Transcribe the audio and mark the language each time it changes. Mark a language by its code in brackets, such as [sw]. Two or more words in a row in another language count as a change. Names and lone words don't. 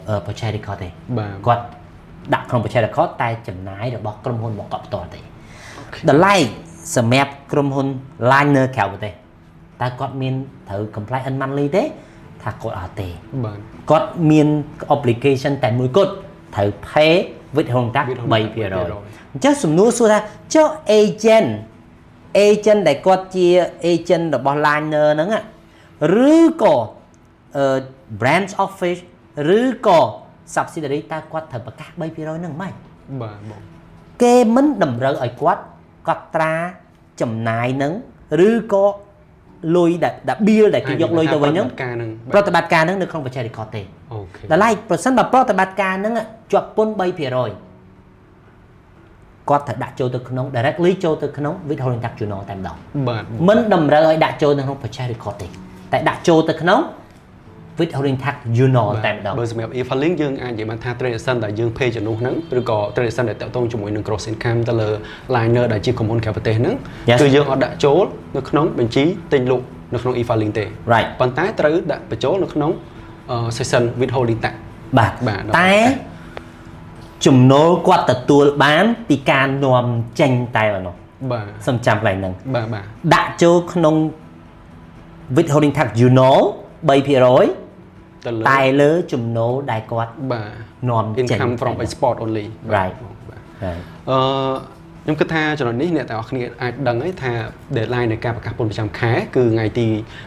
[en] purchase record ទេ [km] បាទ គាត់ដាក់ក្នុង [en] purchase record [km] តែចំណាយរបស់ក្រុមហ៊ុនមកកត់ផ្ទាល់ទេតម្លៃសម្រាប់ក្រុមហ៊ុន liner ក្រៅប្រទេសតើគាត់មានត្រូវ compliance monthly ទេថាគាត់អត់ទេ បាទ គាត់មាន obligation តែមួយគត់ត្រូវ [en] pay withholding tax [km] 3%អញ្ចឹងសំណួរសួរថាចុះ agent ដែលគាត់ជា agent របស់ liner ហ្នឹងឬក៏ branch office ឬក៏ subsidiary តើគាត់ត្រូវប្រកាស 3% ហ្នឹងមិន បាទបង គេមិនតម្រូវឲ្យគាត់កត់ត្រាចំណាយហ្នឹងឬក៏លុយដែល bill ដែលគេយកលុយទៅវិញហ្នឹងប្រតិបត្តិការហ្នឹងនៅក្នុង [en] purchase record [km] ទេ អូខេ ដល់ឡែកប្រសិនបើប្រតិបត្តិការហ្នឹងជាប់ពន្ធ 3% គាត់ត្រូវដាក់ចូលទៅក្នុង directly ចូលទៅក្នុង [en] withholding tax journal [km] តែម្ដង បាទ មិនតម្រូវឲ្យដាក់ចូលនៅក្នុង [en] purchase record [km] ទេតែដាក់ចូលទៅក្នុង [en] withholding tax journal [km] តែម្ដង បើសម្រាប់ e-filing យើងអាចនិយាយបានថា transaction ដែលយើង pay ចំនួនហ្នឹងឬក៏ transaction ដែលតាក់ទងជាមួយនឹង [en] gross income [km] ទៅលើ liner ដែលជាក្រុមហ៊ុនក្រៅប្រទេសហ្នឹងគឺយើងអត់ដាក់ចូលនៅក្នុងបញ្ជីទិញលក់នៅក្នុង e-filing ទេ [en] right [km] ប៉ុន្តែត្រូវដាក់បញ្ចូលនៅក្នុង [en] section withholding tax [km] បាទតែចំណូលគាត់ទទួលបានពីការនាំចេញតែប៉ុណ្ណោះ បាទ សំចាំកន្លែងហ្នឹង បាទ ដាក់ចូលក្នុង [en] withholding tax journal [km] 3% តែលើចំណូលដែលគាត់ បាទ នាំចេញ [en] income from export only right [km] ខ្ញុំគិតថាចំណុចនេះអ្នកទាំងអស់គ្នាអាចដឹងហើយថា deadline នៃការប្រកាសពន្ធប្រចាំខែគឺថ្ងៃទី